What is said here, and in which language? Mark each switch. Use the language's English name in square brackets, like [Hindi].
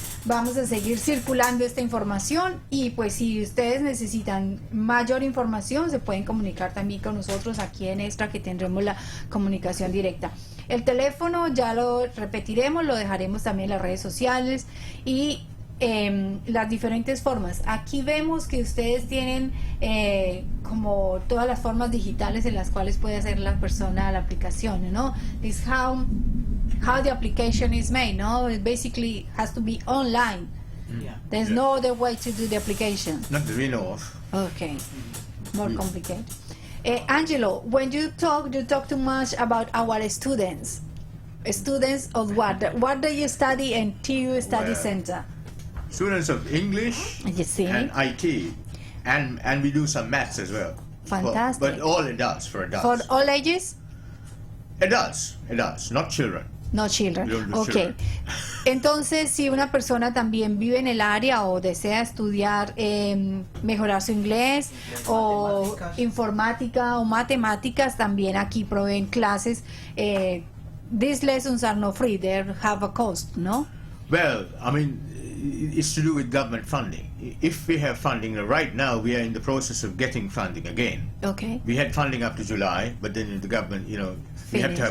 [Spanish] Vamos a seguir circulando esta información y pues si ustedes necesitan mayor información se pueden comunicar también con nosotros aquí en Extra que tendremos la comunicación directa. El teléfono ya lo repetiremos, lo dejaremos también en las redes sociales y las diferentes formas. Aquí vemos que ustedes tienen como todas las formas digitales en las cuales puede hacer la persona la aplicación, ¿no? [English] This how the application is made, no? It basically has to be online. Yeah. There's no other way to do the application. Not that we know of. Okay, more complicated. Angelo, when you talk too much about our students. Students of what? What do you study in TU Study Center? Students of English You see? and IT, and we do some maths as well. Fantastic. But all adults, for adults. For all ages? Adults, not children. No children. We don't do Ok. children. [Spanish] Entonces, si una persona también vive en el área o desea estudiar, mejorar su inglés o Matemáticas. informática o matemáticas, también aquí proveen clases. [English] These lessons are not free, they have a cost, ¿no? Well, I mean, it's to do with government funding. If we have funding, right now we are in the process of getting funding again. Okay. We had funding up to July, but then the government, we have to have